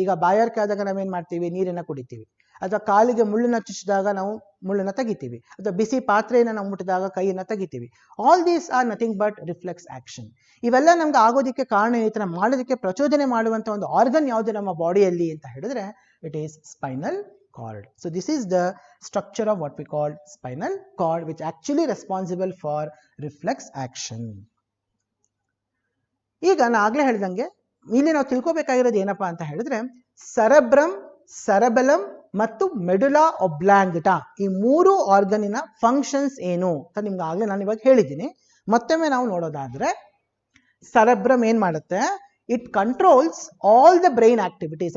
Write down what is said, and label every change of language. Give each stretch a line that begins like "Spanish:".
Kannada: ಈಗ ಬಾಯಾರಿಕೆ ಆದಾಗ ನಾವೇನ್ ಮಾಡ್ತೀವಿ, ನೀರನ್ನ ಕುಡಿತೀವಿ, ಅಥವಾ ಕಾಲಿಗೆ ಮುಳ್ಳನ್ನ ಚುಚ್ಚಿದಾಗ ನಾವು ಮುಳ್ಳನ್ನ ತೆಗಿತೀವಿ, ಅಥವಾ ಬಿಸಿ ಪಾತ್ರೆಯನ್ನು ನಾವು ಮುಟ್ಟಿದಾಗ ಕೈಯನ್ನ ತೆಗಿತೀವಿ.
English: All these are nothing but reflex action.
Kannada: ಇವೆಲ್ಲ ನಮ್ಗೆ ಆಗೋದಕ್ಕೆ ಕಾರಣ ಏನೈತೆ, ನಾವು ಮಾಡೋದಕ್ಕೆ ಪ್ರಚೋದನೆ ಮಾಡುವಂತ ಒಂದು ಆರ್ಗನ್ ಯಾವುದು ನಮ್ಮ ಬಾಡಿಯಲ್ಲಿ ಅಂತ ಹೇಳಿದ್ರೆ
English: It is spinal cord. So this is the structure of what we call spinal cord, which actually responsible for reflex action.
Kannada: ಈಗ ನಾನು ಆಗ್ಲೇ ಹೇಳಿದಂಗೆ ಇಲ್ಲಿ ನಾವು ತಿಳ್ಕೊಬೇಕಾಗಿರೋದು ಏನಪ್ಪಾ ಅಂತ ಹೇಳಿದ್ರೆ ಸೆರೆಬ್ರಮ್, ಸೆರೆಬೆಲಮ್ ಮತ್ತು ಮೆಡುಲಾ ಒಬ್ಲಾಂಗಟಾ ಈ ಮೂರು ಆರ್ಗನಿನ ಫಂಕ್ಷನ್ಸ್ ಏನು ಅಂತ ನಿಮ್ಗೆ ಆಗ್ಲೇ ನಾನು ಇವಾಗ ಹೇಳಿದ್ದೀನಿ. ಮತ್ತೊಮ್ಮೆ ನಾವು ನೋಡೋದಾದ್ರೆ ಸೆರೆಬ್ರಮ್ ಏನ್ ಮಾಡುತ್ತೆ,
English: It controls all the brain activities.